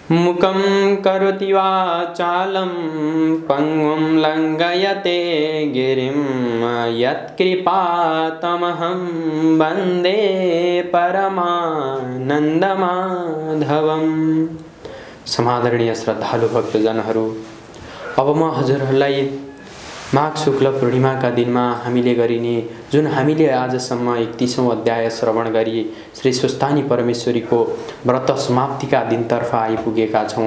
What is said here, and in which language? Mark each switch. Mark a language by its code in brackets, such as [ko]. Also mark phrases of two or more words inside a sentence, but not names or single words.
[sa] मुखं करोति वाचालं पंगुं लङ्घयते गिरिं यत्कृपातमहं वन्दे परमानन्दमाधवम्। [ne] समादरणीय श्रद्धालु भक्तजनहरू, अब म हजुरहरूलाई माघ शुक्ल पूर्णिमाका दिनमा हामीले गरिने जुन हामीले आजसम्म 31औं अध्याय श्रवण गरी श्री सुस्तानी परमेश्वरीको व्रत समाप्तिका दिनतर्फ आइपुगेका छौँ।